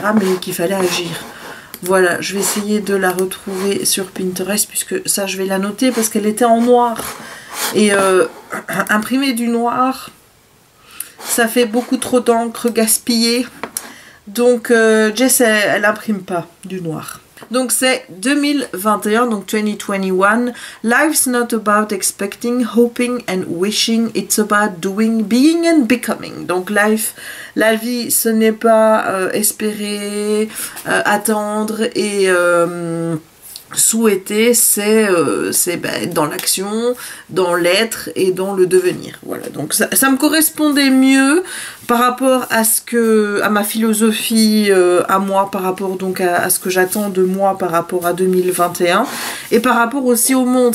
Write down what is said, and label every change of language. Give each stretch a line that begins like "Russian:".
French: mais qu'il fallait agir. Voilà, je vais essayer de la retrouver sur Pinterest puisque ça je vais la noter parce qu'elle était en noir. Et imprimer du noir... ça fait beaucoup trop d'encre gaspillée. Donc Jess, elle imprime pas du noir. Donc c'est 2021, donc 2021.
English: Life's not about expecting, hoping and wishing. It's about doing, being and becoming.
French: Donc la vie, ce n'est pas espérer, attendre et... souhaiter, c'est être dans l'action, dans l'être et dans le devenir. Voilà, donc ça me correspondait mieux par rapport à ma philosophie, à moi, par rapport donc à ce que j'attends de moi par rapport à 2021 et par rapport aussi au monde.